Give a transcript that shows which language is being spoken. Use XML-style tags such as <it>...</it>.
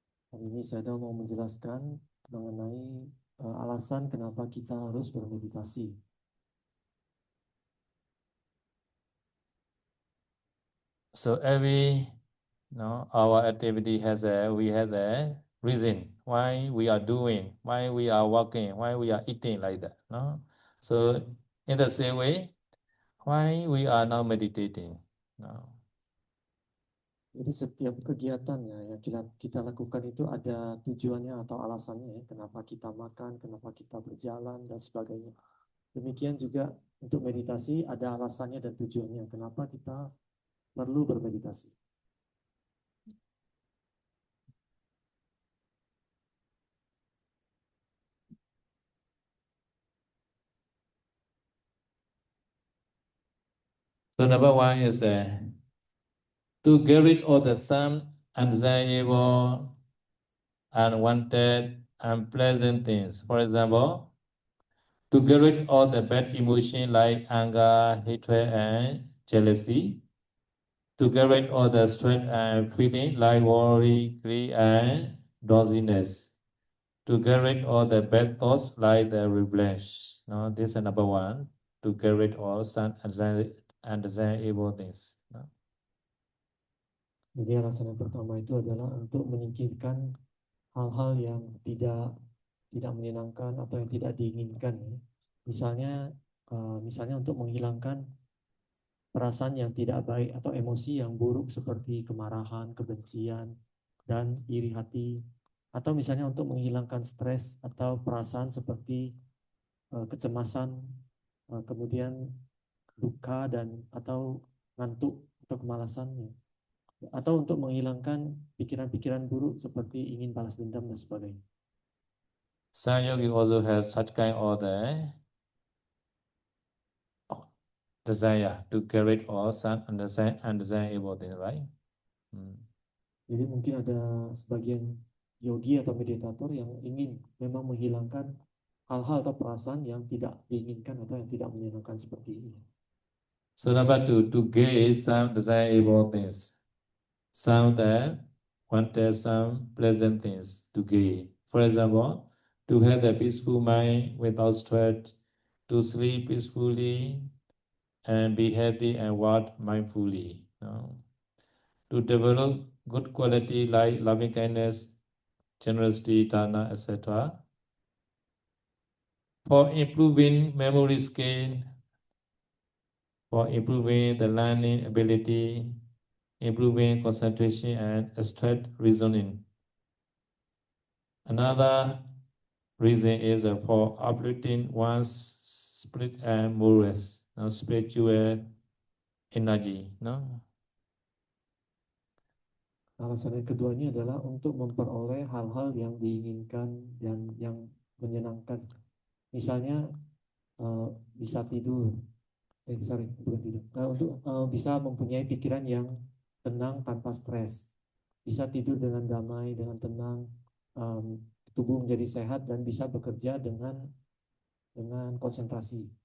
<id>Hari ini saya mau menjelaskan mengenai alasan kenapa kita harus bermeditasi.</id> <en>So our activity we have a reason why we are doing, why we are walking, why we are eating like that, no? So in the same way, why we are now meditating, no?</en> <id>Jadi setiap kegiatan yang kita lakukan itu ada tujuannya atau alasannya ya, kenapa kita makan, kenapa kita berjalan dan sebagainya. Demikian juga untuk meditasi ada alasannya dan tujuannya, kenapa kita perlu bermeditasi.</id> <en>So number one is to get rid of the some undesirable, unwanted, unpleasant things. For example, to get rid of the bad emotion like anger, hatred, and jealousy. To get rid of the stress and feeling like worry, greed, and drowsiness. To get rid of the bad thoughts like the revenge. No, this is number one. To get rid of some undesirable things. No?</en> <id>Jadi alasan yang pertama itu adalah untuk menyingkirkan hal-hal yang tidak menyenangkan atau yang tidak diinginkan. Misalnya untuk menghilangkan perasaan yang tidak baik atau emosi yang buruk seperti kemarahan, kebencian, dan iri hati. Atau misalnya untuk menghilangkan stres atau perasaan seperti kecemasan, kemudian duka atau ngantuk atau kemalasannya. Atau untuk menghilangkan pikiran-pikiran buruk seperti ingin balas dendam dan sebagainya.</id> <en>Some yogi also has such kind of desire to get rid of some undesirable things, right?</en> <id>Jadi mungkin ada sebagian yogi atau meditator yang ingin memang menghilangkan hal-hal atau perasaan yang tidak diinginkan atau yang tidak menyenangkan seperti ini.</id> <en>So number two, to gain some desirable things. Some that wanted some pleasant things to gain. For example, to have a peaceful mind without stress, to sleep peacefully, and be happy and work mindfully. No? to develop good quality like loving kindness, generosity, dana, etc. For improving memory skill, for improving the learning ability, improving concentration and abstract reasoning. Another reason is for uplifting one's spirit and morals, spiritual energy. No?</en> <id>Alasan yang kedua ini adalah untuk memperoleh hal-hal yang diinginkan dan yang menyenangkan. Misalnya bisa tidur, bukan tidur. Untuk bisa mempunyai pikiran yang tenang tanpa stres, bisa tidur dengan damai, dengan tenang, tubuh menjadi sehat dan bisa bekerja dengan konsentrasi.</id>